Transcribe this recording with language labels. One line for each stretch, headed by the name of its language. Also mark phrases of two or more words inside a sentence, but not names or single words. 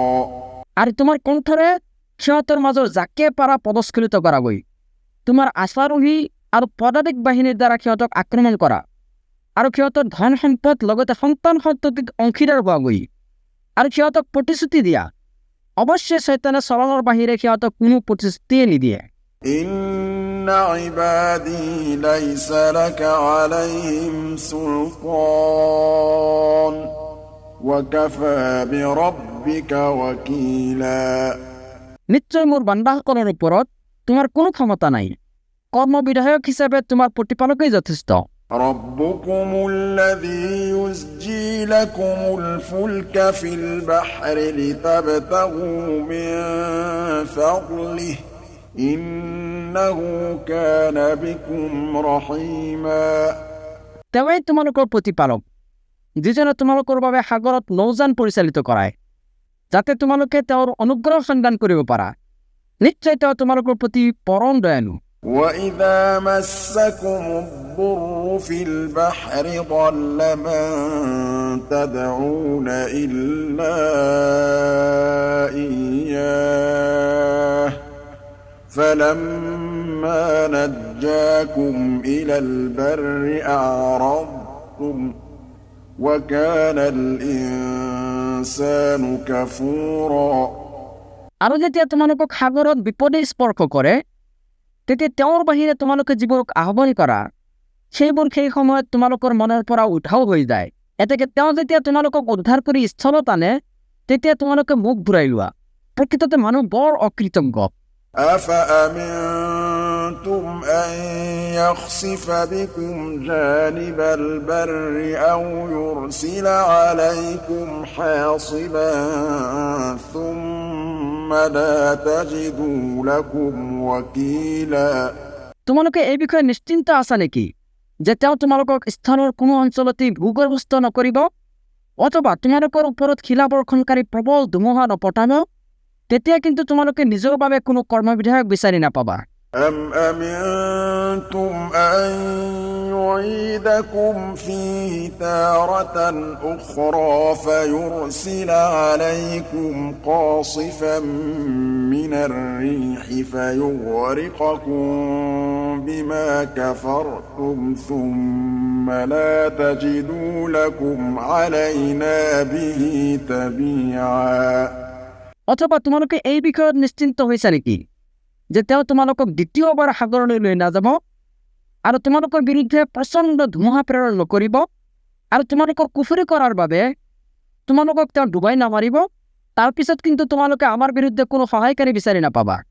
Assamese: আৰু তোমাৰ কণ্ঠৰে সিহঁতৰ মাজৰ যাকে পাৰা পদস্খলিত কৰাগৈ, তোমাৰ আশ্বাৰোহী আৰু পদাতিক বাহিনীৰ দ্বাৰা সিহঁতক আক্ৰমণ কৰা, আৰু সিহঁতৰ ধন সম্পদ লগতে সন্তান সন্ততিক অংশীদাৰ হোৱাগৈ, আৰু সিহঁতক প্ৰতিশ্ৰুতি দিয়া। অৱশ্যে শয়তানে চৰণৰ বাহিৰে সিহঁতক কোনো প্ৰতিশ্ৰুতিয়ে নিদিয়ে।
Arabic: إن عبادي ليس لك عليهم سلطان وكفى بربك وكيلا
Assamese: নিশ্চয় মোৰ বান্দাসকলৰ ওপৰত তোমাৰ কোনো ক্ষমতা নাই, কৰ্মবিধায়ক হিচাপে তোমাৰ প্ৰতিপালকেই যথেষ্ট।
Arabic: ربكم الذي يزجي لكم الفلك في البحر لتبتغوا من فضله إنه كان بكم رحيما
Assamese: তেওঁৱেই তোমালোকৰ প্ৰতিপালক, যিজনে তোমালোকৰ বাবে সাগৰত নৌযান পৰিচালিত কৰায়, যাতে তোমালোকে তেওঁৰ অনুগ্ৰহ সন্ধান কৰিব পাৰা। নিশ্চয় তেওঁ তোমালোকৰ প্ৰতি পৰম দয়ালু।
Arabic: وَإِذَا مَسَّكُمُ الضُّرُّ فِي الْبَحْرِ ضَلَّ مَن تَدْعُونَ إِلَّا إِيَّاهُ فَلَمَّا نَجَّاكُمْ إِلَى الْبَرِّ أَعْرَضْتُمْ وَكَانَ الْإِنسَانُ كَفُورًا
Assamese: আৰু যেতিয়া তোমালোকক সাগৰত বিপদে স্পৰ্শ কৰে, তেতিয়া তেওঁৰ বাহিৰে তোমালোকে যিবোৰক আহ্বান কৰা সেইবোৰ সেই সময়ত তোমালোকৰ মনৰ পৰা উঠাও হৈ যায়। এতেকে তেওঁ যেতিয়া তোমালোকক উদ্ধাৰ কৰি স্থলত আনে তেতিয়া তোমালোকে মুখ ঘূৰাই লোৱা। প্ৰকৃততে মানুহ বৰ অকৃতজ্ঞ।
Arabic: أفأمنتم أن يخسف بكم جانب البر أو يرسل عليكم حاصبا ثم لا تجدوا لكم وكيلا।
Assamese: তোমালোকে এই বিষয়ে নিশ্চিন্ত আছা নেকি যে তেওঁ তোমালোকক স্থানৰ কোনো অঞ্চলতেই ভূগৰ্ভস্থ নকৰিব অথবা তোমালোকৰ ওপৰত শিলাবৰ্ষণকাৰী প্ৰবল ধুমুহা নপঠাব? তেতিয়া কিন্তু তোমালোকে নিজৰ বাবে কোনো কৰ্মবিধায়ক বিচাৰি নাপাবা।
Arabic: أم أمنتم أن يعيدكم فيه تارة أخرى فيرسل عليكم قاصفا من الريح فيغرقكم بما كفرتم ثم لا تجدوا لكم علينا به تبيعا।
Assamese: অথবা তোমালোকে এই বিষয়ত নিশ্চিন্ত হৈছা নেকি যে তেওঁ তোমালোকক দ্বিতীয়বাৰ সাগৰলৈ লৈ নাযাব আৰু তোমালোকৰ বিৰুদ্ধে প্ৰচণ্ড ধুমুহা প্ৰেৰণ নকৰিব আৰু তোমালোকৰ কুফৰি কৰাৰ বাবে তোমালোকক তেওঁ ডুবাই নামাৰিব? তাৰপিছত কিন্তু তোমালোকে আমাৰ বিৰুদ্ধে কোনো সহায়কাৰী বিচাৰি নাপাবা।